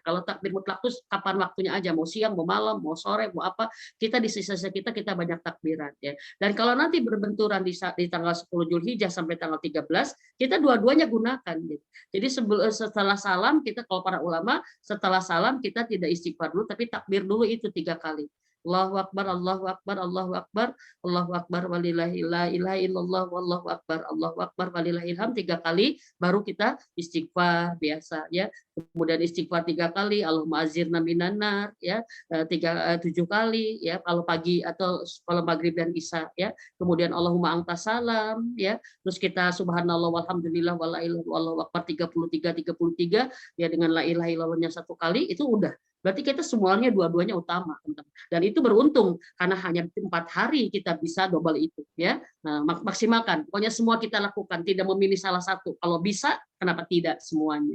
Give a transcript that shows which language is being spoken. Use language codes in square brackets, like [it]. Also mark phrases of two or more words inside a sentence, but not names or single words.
[id] Kalau takbir mutlak itu kapan waktunya aja, mau siang, mau malam, mau sore, mau apa, kita di sisa-sisa kita banyak takbiran ya. Dan kalau nanti berbenturan di tanggal 10 Zulhijjah sampai tanggal 13, kita dua-duanya gunakan gitu. Jadi setelah salam kita, kalau para ulama setelah salam kita tidak istighfar dulu tapi takbir dulu itu 3 kali. [ar] الله أكبر الله أكبر الله أكبر الله أكبر ولله لا إله إلا الله والله أكبر الله أكبر ولله الحمد [id] 3 kali, baru kita istighfar biasa ya. Kemudian istighfar 3 kali, [ar] اللهم أجرنا من النار [id] ya, 7 kali ya kalau pagi atau kalau maghrib dan isya ya. [ar] Kemudian اللهم أنت سلام ya. [id] Terus kita [ar] سبحان الله والحمد لله ولا إله إلا الله والله أكبر [id] 33 ya, dengan [ar] لا إله إلا الله [id] 1 kali itu udah. Berarti kita semuanya dua-duanya utama, teman-teman. Dan itu beruntung karena hanya 4 hari kita bisa double itu, ya. Nah, maksimalkan. Pokoknya semua kita lakukan, tidak memilih salah satu. Kalau bisa, kenapa tidak semuanya?